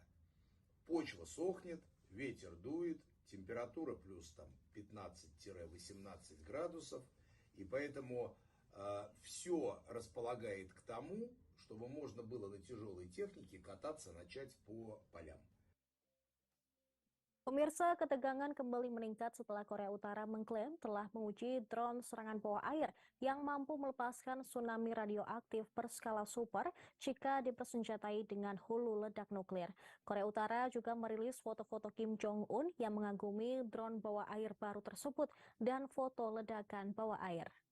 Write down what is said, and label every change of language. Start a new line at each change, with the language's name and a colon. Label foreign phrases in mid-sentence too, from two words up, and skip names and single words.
Russian: Почва сохнет, ветер дует, температура плюс там 15-18 градусов. И поэтому все располагает к тому, чтобы можно было на тяжелой технике кататься, начать по полям.
Indonesian: Pemirsa, ketegangan kembali meningkat setelah Korea Utara mengklaim telah menguji drone serangan bawah air yang mampu melepaskan tsunami radioaktif berskala super jika dipersenjatai dengan hulu ledak nuklir. Korea Utara juga merilis foto-foto Kim Jong-un yang mengagumi drone bawah air baru tersebut dan foto ledakan bawah air.